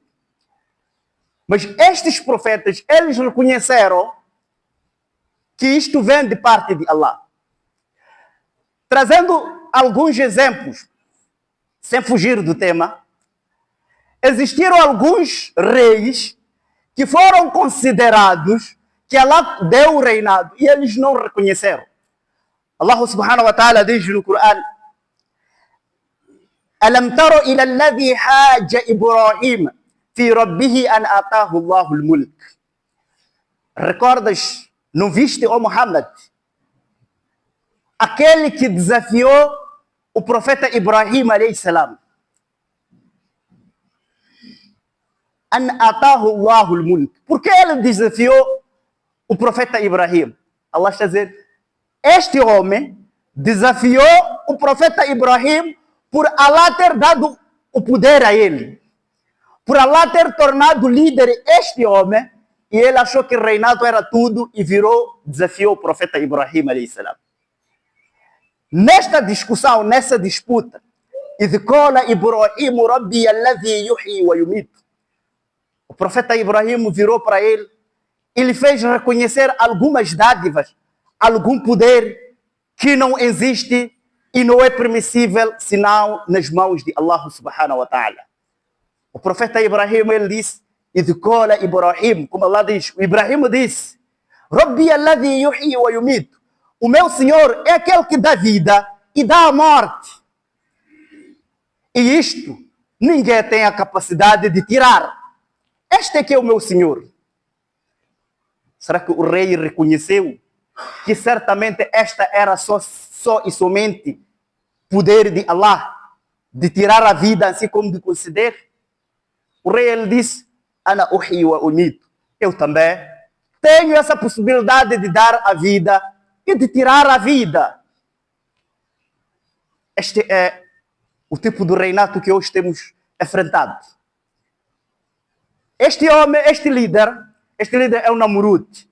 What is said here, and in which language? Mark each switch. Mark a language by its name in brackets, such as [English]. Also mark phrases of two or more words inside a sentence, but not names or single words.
[Portuguese] Mas estes profetas, eles reconheceram que isto vem de parte de Allah. Trazendo alguns exemplos, sem fugir do tema, existiram alguns reis que foram considerados que Allah deu o reinado e eles não reconheceram. Allah [Arabic] سبحانه وتعالى [Portuguese] diz no Coran: [Arabic] ألم تر إلى الذي حاج إبراهيم في ربه أن آتاه الله الملك. [Portuguese] Recordas, não viste, ó Muhammad, aquele que desafiou o profeta Ibrahim [Arabic] عليه السلام? أن آتاه الله الملك. [Portuguese] Por que ele desafiou o profeta Ibrahim? Allah está a dizer, este homem desafiou o profeta Ibrahim por Allah ter dado o poder a ele. Por Allah ter tornado líder este homem, e ele achou que o reinado era tudo e desafiou o profeta Ibrahim [Arabic] عليه السلام. [Portuguese] Nesta discussão, nessa disputa, [Arabic] إذ قال إبراهيم ربي الذي يحيي ويميت. [Portuguese] O profeta Ibrahim virou para ele e lhe fez reconhecer algumas dádivas, algum poder que não existe e não é permissível senão nas mãos de Allah [Arabic] سبحانه وتعالى. [Portuguese] O profeta Ibrahim, ele disse, [Arabic] إذ قال Ibrahim, [Portuguese] como Allah diz, o Ibrahim disse, [Arabic] ربي الذي يحيي ويميت. [Portuguese] O meu Senhor é aquele que dá vida e dá a morte. E isto ninguém tem a capacidade de tirar. Este é que é o meu Senhor. Será que o rei reconheceu que certamente esta era só e somente poder de Allah, de tirar a vida assim como de conceder? O rei, ele disse, [Arabic] أنا أحيي وأميت. [Portuguese] Eu também tenho essa possibilidade de dar a vida e de tirar a vida. Este é o tipo de reinado que hoje temos enfrentado. Este homem, este líder é o Namrud.